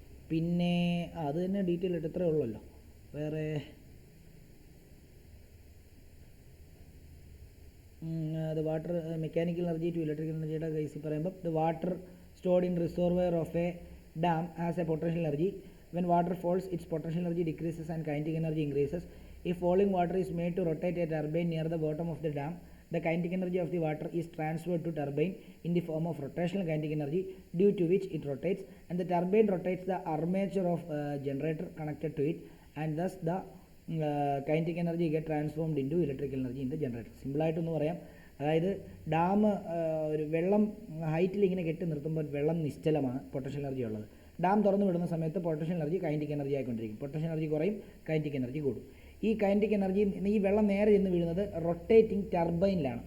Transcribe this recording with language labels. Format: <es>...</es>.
<ml>പിന്നെ അത് തന്നെ ഡീറ്റെയിൽ ആയിട്ട് ഇത്രയേ ഉള്ളല്ലോ. വേറെ</ml> <en>the water mechanical energy to electrical</en> <ml>എനർജിയുടെ കേസിൽ പറയുമ്പോൾ</ml> <en>The water stored in reservoir of a dam has a potential energy. When water falls its potential energy decreases and kinetic energy increases. If falling water is made to rotate a turbine near the bottom of the dam, the kinetic energy of the water is transferred to turbine in the form of rotational kinetic energy, due to which it rotates, and the turbine rotates the armature of generator connected to it, and thus the kinetic energy get transformed into electrical energy in the generator.</en> <ml>Simple ആയിട്ടൊന്ന് പറയാം. അതായത് dam ഒരു വെള്ളം ഹൈറ്റിൽ ഇങ്ങനെ കെട്ടി നിർത്തുമ്പോൾ വെള്ളം നിശ്ചലമാണ്, പൊട്ടൻഷ്യൽ എനർജി ഉള്ളത്. ഡാം തുറന്നു വിടുന്ന സമയത്ത് potential energy kinetic energy ആയിക്കൊണ്ടിരിക്കും. Potential energy കുറയും, കൈനറ്റിക് എനർജി കൂടും. ഈ കൈനറ്റിക് എനർജി, ഈ വെള്ളം നേരെ ചെന്ന് വീഴുന്നത് റൊട്ടേറ്റിംഗ് ടർബൈനിലാണ്.</ml>